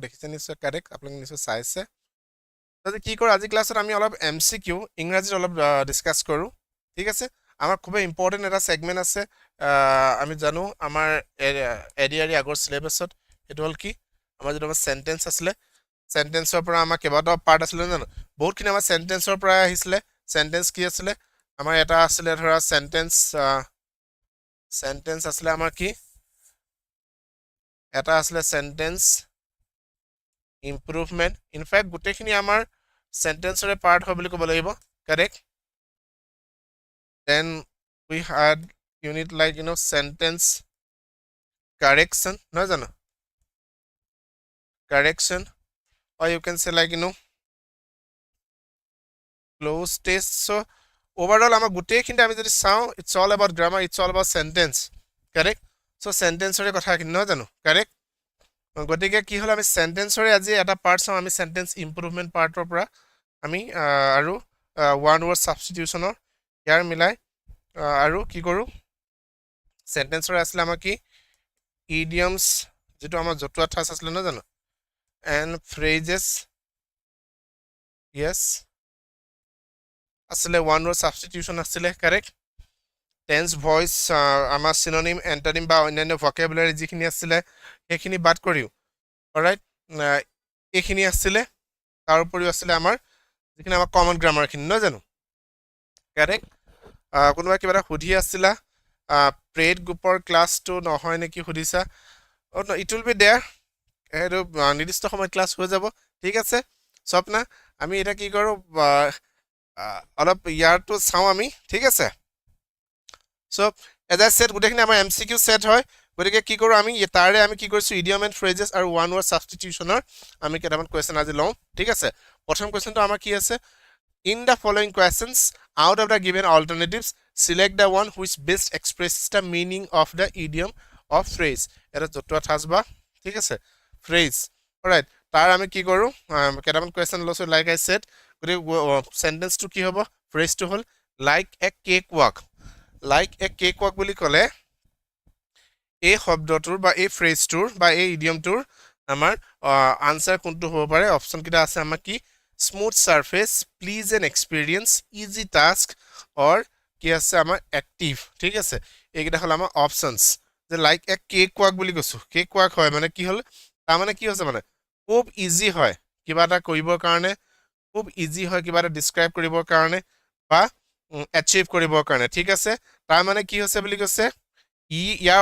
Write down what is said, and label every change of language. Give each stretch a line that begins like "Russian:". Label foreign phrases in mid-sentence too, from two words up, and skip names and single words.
Assamese: দেখিছে নিশ্চয় কাৰেক্ট আপোনালোকে নিশ্চয় চাইছে তাতে কি কৰোঁ আজি ক্লাছত আমি অলপ MCQ ইংৰাজীত অলপ ডিছকাছ কৰোঁ ঠিক আছে আমাৰ খুবেই ইম্পৰ্টেণ্ট এটা ছেগমেণ্ট আছে আমি জানো আমাৰ ADRE আগৰ চিলেবাছত সেইটো হ'ল কি আমাৰ যিটো আমাৰ চেণ্টেন্স আছিলে চেণ্টেন্সৰ পৰা আমাৰ কেইবাটাও পাৰ্ট আছিলে জানো বহুতখিনি আমাৰ চেণ্টেন্সৰ পৰা আহিছিলে চেণ্টেন্স কি আছিলে আমাৰ এটা আছিলে ধৰা চেণ্টেন্স আছিলে আমাৰ কি এটা আছিলে
English: sentence improvement
Assamese: ইনফ্যাক্ট গুটেখিনি আমাৰ সেন্টেন্সৰে পাৰ্ট হয় বুলি ক'ব লাগিব
English: correct then we had unit like sentence correction
Assamese: ন জানো
English: correction or you can say like close test so overall
Assamese: আমাৰ গোটেইখিনিতে আমি যদি চাওঁ
English: it's all about grammar it's all about sentence correct so
Assamese: সেন্টেন্সৰে কথা খিনি ন জানো correct গতিকে কি হল আমি সেন্টেন্সৰে আজি এটা পাৰ্ট চাম আমি
English: sentence improvement
Assamese: পাৰ্টৰ পৰা আমি আৰু
English: one word substitution
Assamese: ইয়াৰ মিলাই আৰু কি কৰো সেন্টেন্সৰে আসলে আমাৰ কি idioms যেটো আমাৰ জতুৱা ঠাঁচ আছিল ন জানো
English: and phrases yes আসলে one word substitution আসলে correct tense voice আমাৰ synonym antonym
Assamese: বা অন্যান্য
English: vocabulary
Assamese: যিখিনি আছিল সেইখিনি বাদ কৰিও অলৰাইট এইখিনি আছিল তাৰ উপৰিও আছিল আমাৰ যিখিনি আমাৰ
English: common grammar
Assamese: খিনি ন জানো কাৰেক্ট কোনোবা কিবা সুধি আছিলা
English: paid group
Assamese: ক্লাছটো নহয় নেকি সুধিছা
English: it will be there
Assamese: এটো নিৰ্দিষ্ট সময় ক্লাছ হৈ যাব ঠিক আছে স্বপ্না আমি এটা কি কৰো অলপ ইয়াৰটো চাও আমি ঠিক আছে
English: so as I said
Assamese: গুটেখিনি আমাৰ
English: MCQ set
Assamese: হয় গতিকে কি কৰো আমি তাৰে আমি কি কৰিছো idiom
English: and phrases
Assamese: আৰু
English: one word substitutioner
Assamese: আমি কেইটামান কোৱেশ্চন আজি লওঁ ঠিক আছে প্ৰথম কোৱেশ্চনটো আমাৰ কি আছে
English: in the following questions out of the given alternatives select the one which best expresses the meaning of the idiom or phrase
Assamese: এটা জতুৱা ঠাঁচ বা ঠিক আছে
English: phrase alright
Assamese: তাৰ আমি কি কৰো কেইটামান কোৱেশ্চন লৈছো
English: like I said
Assamese: গতিকে সেন্টেন্স টো কি হ'ব phrase টো হ'ল
English: like a cakewalk like a cakewalk
Assamese: বুলি ক'লে এই শব্দটোৰ বা এই ফ্ৰেজটোৰ বা এই ইডিয়মটোৰ আমাৰ আনসাৰ কোনটো হ'ব পাৰে অপচন কিটা আছে আমাৰ কি স্মুথ
English: surface pleasant experience easy task
Assamese: অর কি আছে আমাৰ এক্টিভ ঠিক আছে এইকিটা হল আমাৰ অপচনস যে
English: like a cakewalk
Assamese: বুলি কৈছো কেকৱাক হয় মানে কি হল তা মানে কি হৈছে মানে খুব ইজি হয় কিবা এটা কৰিবৰ কাৰণে খুব ইজি হয় কিবা এটা ডেসক্ৰাইব কৰিবৰ কাৰণে বা অ্যাচিভ কৰিবৰ কাৰণে ঠিক আছে তাৰ মানে কি হৈছে বুলি কৈছে ইয়াৰ